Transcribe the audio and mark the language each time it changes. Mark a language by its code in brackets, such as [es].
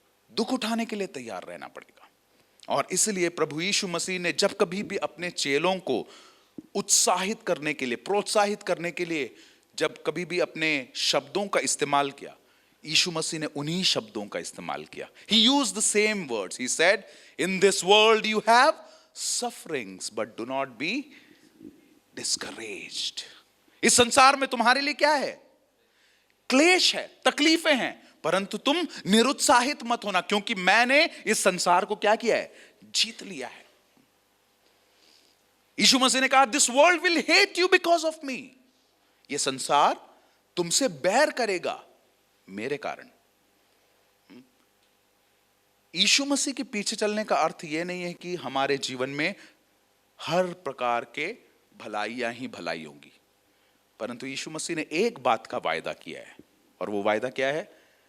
[hi] दुख उठाने के लिए तैयार रहना पड़ेगा। और इसलिए प्रभु यीशु मसीह ने जब कभी भी अपने चेलों को उत्साहित करने के लिए, प्रोत्साहित करने के लिए जब कभी भी अपने शब्दों का इस्तेमाल किया, यीशु मसीह ने उन्हीं शब्दों का इस्तेमाल किया। [en] He used the same words. He said, "In this world you have sufferings, but do not be discouraged." [hi] इस संसार में तुम्हारे लिए क्या है? क्लेश है, तकलीफें हैं, परंतु तुम निरुत्साहित मत होना, क्योंकि मैंने इस संसार को क्या किया है? जीत लिया है। यीशु मसीह ने कहा, [en] "This world will hate you because of me." [hi] यह संसार तुमसे बैर करेगा मेरे कारण। यीशु मसीह के पीछे चलने का अर्थ यह नहीं है कि हमारे जीवन में हर प्रकार के भलाइयां ही भलाई होंगी, परंतु यीशु मसीह ने एक बात का वायदा किया है, और वो वायदा क्या है?